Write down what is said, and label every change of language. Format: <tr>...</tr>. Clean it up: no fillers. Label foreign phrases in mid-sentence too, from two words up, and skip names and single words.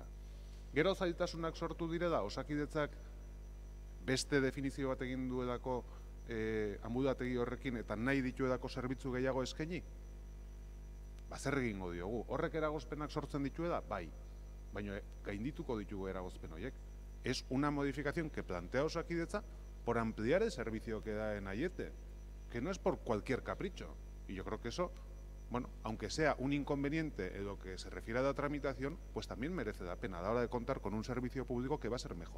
<eu>Gero zailtasunak sortu direla, Osakidetzak beste definizio bat egin duelako ambulategi horrekin eta nahi dituelako zerbitzu gehiago eskaini? Zer egingo diogu. Horrek eragozpenak sortzen dituela? Bai. Baina gaindituko ditugu eragozpen horiek.</eu> <es>Es una modificación que plantea Osakidetza por ampliar el servicio que da en Aiete, que no es por cualquier capricho. Y yo creo que eso, bueno, aunque sea un inconveniente en lo que se refiere a la tramitación, pues también merece la pena a la hora de contar con un servicio público que va a ser mejor.</es>